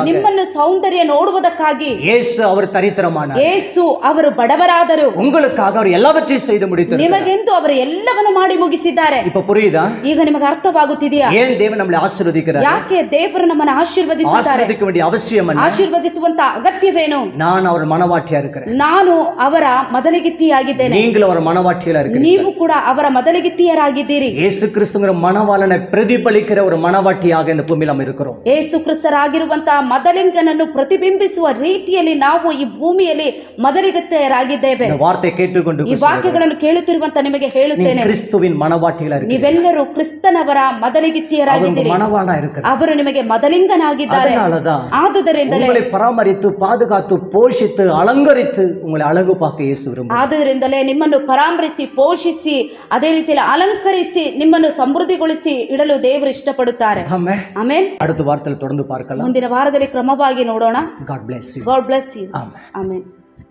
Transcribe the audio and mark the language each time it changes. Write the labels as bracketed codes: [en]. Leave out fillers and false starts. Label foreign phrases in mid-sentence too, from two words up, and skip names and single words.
[kn] ನಿಮ್ಮನ್ನು ಸೌಂದರ್ಯ ನೋಡುವುದಕ್ಕಾಗಿ [ta] இயேசு அவர் தரித்திரமானார். [kn] ಯೇಸು ಅವರು ಬಡವರಾದರು. [ta] உங்களுக்காக அவர் எல்லாவற்றையும் செய்து முடித்தார். [kn] ನಿಮಗೆಂದು ಅವರು ಎಲ್ಲವನ್ನು ಮಾಡಿ ಮುಗಿಸಿದ್ದಾರೆ. [ta] இப்ப புரியுதா? [kn] ಈಗ ನಿಮಗೆ ಅರ್ಥವಾಗುತ್ತಿದೆಯಾ? [ta] ஏன் தேவன் நம்மளை ஆசீர்வதிக்கிறார்? [kn] ಯಾಕೆ ದೇವರು ನಮ್ಮನ್ನು ಆಶೀರ್ವದಿಸುತ್ತಾರೆ? [ta] ஆசீர்வதிக்க வேண்டிய அவசியம் என்ன? [kn] ಆಶೀರ್ವದಿಸುವಂತ ಅಗತ್ಯವೇನು? [ta] நான் அவர் மனவாட்டியா இருக்கிறேன், [kn] ನಾನು ಅವರ ಮೊದಲಿಗಿತ್ತಿಯಾಗಿದ್ದೇನೆ, [ta] நீங்கள் அவர் மனவாட்டியா இருக்கிறீங்க. [kn] ನೀವು ಕೂಡ ಅವರ ಮೊದಲಿಗಿತ್ತಿಯರಾಗಿದ್ದೀರಿ. [ta] இயேசு கிறிஸ்துங்கிற மனவாளனை பிரதிபலிக்கிற ஒரு மனவாட்டியாக இந்த பூமியில் நாம் இருக்கிறோம். [kn] ಯೇಸು ಕ್ರಿಸ್ತರಾಗಿರುವಂತಹ ಮದಲಿಂಗನನ್ನು ಪ್ರತಿಬಿಂಬಿಸುವ ರೀತಿಯಲ್ಲಿ ನಾವು ಈ ಭೂಮಿಯಲ್ಲಿ ಮೊದಲಿಗಿತ್ತಿಯರಾಗಿದ್ದೇವೆ. [ta] இந்த வார்த்தை கேட்டுக்கொண்டு [kn] ಈ ವಾಕ್ಯಗಳನ್ನು ಕೇಳುತ್ತಿರುವಂತ ನಿಮಗೆ ಹೇಳುತ್ತೇನೆ, [ta] கிறிஸ்துவின் மனவாட்டிகளா இருக்கிறீங்க, [kn] ನೀವೆಲ್ಲರೂ ಕ್ರಿಸ್ತನವರ ಮೊದಲಿಗಿತ್ತಿಯರಾಗಿದ್ದೀರಿ. [ta] மனவாளனா இருக்கிறார். [kn] ಅವರು ನಿಮಗೆ ಮೊದಲಿಂಗನಾಗಿದ್ದಾರೆ. [ta] அதனாலதான் [kn] ಆದುದರಿಂದಲೇ [ta] உங்களை பராமரித்து பாதுகாத்து போஷித்து அலங்கரித்து உங்களை அழகு பார்க்க இயேசு விரும்புகிறார். [kn] ಆದುದರಿಂದಲೇ ನಿಮ್ಮನ್ನು ಪರಾಮರಿಸಿ ಪೋಷಿಸಿ ಅದೇ ರೀತಿಯಲ್ಲಿ ಅಲಂಕರಿಸಿ ನಿಮ್ಮನ್ನು ಸಮೃದ್ಧಿಗೊಳಿಸಿ ಇಡಲು ದೇವರು ಇಷ್ಟಪಡುತ್ತಾರೆ. ಆಮೆನ್. [ta] அடுத்த வாரத்தில் தொடர்ந்து பார்க்கலாம். [kn] ಮುಂದಿನ ವಾರದಲ್ಲಿ ಕ್ರಮವಾಗಿ ನೋಡೋಣ. [en] God bless you. God bless you. Amen. [kn] ಆಮೆನ್.